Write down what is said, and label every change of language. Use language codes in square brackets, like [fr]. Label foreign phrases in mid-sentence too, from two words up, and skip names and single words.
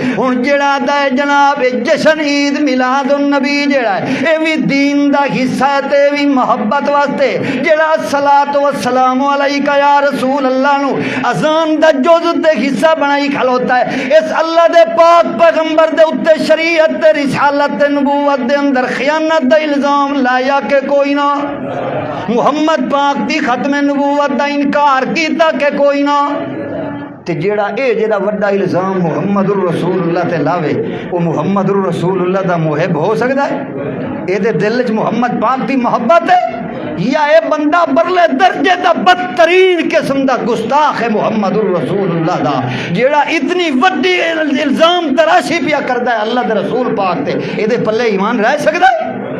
[pa] ہن جڑا دا ہے جناب جشن عید میلاد النبی جڑا ہے اے بھی دین دا حصہ ہے تے بھی محبت واسطے، جڑا [ar] صلاۃ و سلام علیکہ یا رسول اللہ [pa] نو اذان دا جز تے حصہ بنائی کھلوتا ہے، اس اللہ دے پاک پیغمبر دے اتے شریعت تے رسالت تے نبوت دے اندر خیانت دا الزام لایا کہ کوئی نہ، محمد پاک دی ختم نبوت دا انکار کیتا کہ کوئی نہ، تے جیڑا اے جیڑا وڈا الزام محمد الرسول اللہ تے لاوے وہ محمد الرسول اللہ دا محب ہو سکتا ہے؟ اے دے دل وچ محمد پاک دی محبت ہے یا اے بندہ برلے درجے دا بدترین قسم دا گستاخ ہے محمد الرسول اللہ دا، جیڑا اتنی وڈی الزام تراشی پیا کردا ہے اللہ دے رسول پاک تے، اے دے پلے ایمان رہ سکدا ہے؟